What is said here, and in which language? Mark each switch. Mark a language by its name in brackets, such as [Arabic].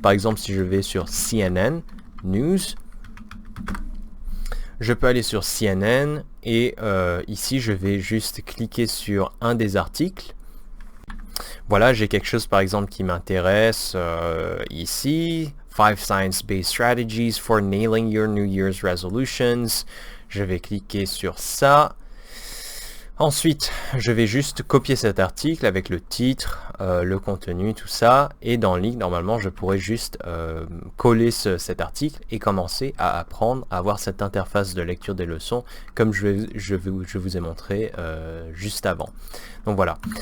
[French] Par exemple si je vais sur CNN News, je peux aller sur CNN et ici je vais juste cliquer sur un des articles. Voilà, j'ai quelque chose par exemple qui m'intéresse ici. [English] 5 science-based strategies for nailing your New Year's resolutions. [French] Je vais cliquer sur ça. Ensuite, je vais juste copier cet article avec le titre, le contenu, tout ça. Et dans Link, normalement, je pourrais juste coller cet article et commencer à apprendre à avoir cette interface de lecture des leçons comme je vous ai montré juste avant. Donc voilà.